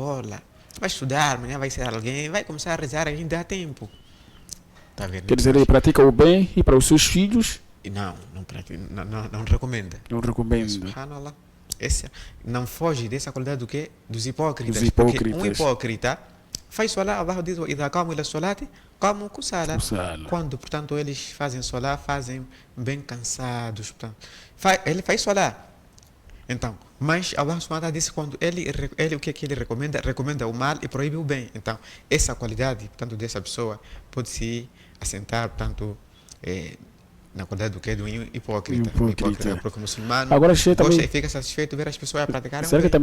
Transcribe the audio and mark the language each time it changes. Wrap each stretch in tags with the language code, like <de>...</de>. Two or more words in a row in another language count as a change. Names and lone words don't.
<pt>Vai estudar, amanhã vai ser alguém, vai começar a rezar, ainda há tempo. Tá vendo? Quer dizer, ele pratica o bem e para os seus filhos E não recomenda. não recomenda. Subhanallah. Não foge dessa qualidade do quê? Dos hipócritas. Dos hipócritas. Porque um hipócrita faz solá, Allah diz,</pt> <ar>إذا قاموا إلى الصلاة قاموا كسالى.</ar> <pt>Kusala. Quando, portanto, eles fazem solá, fazem bem cansados. Portanto, ele faz solá. Então, mas</pt> <ar>الله سبحانه وتعالى</ar> <pt>disse quando ele o que é que ele recomenda? Recomenda o mal e proíbe o bem. Então, essa qualidade, portanto, dessa pessoa pode se assentar, portanto, na qualidade do que? Do hipócrita. Porque o muçulmano Agora, gosta também, e fica satisfeito ver as pessoas a praticarem será o que</pt>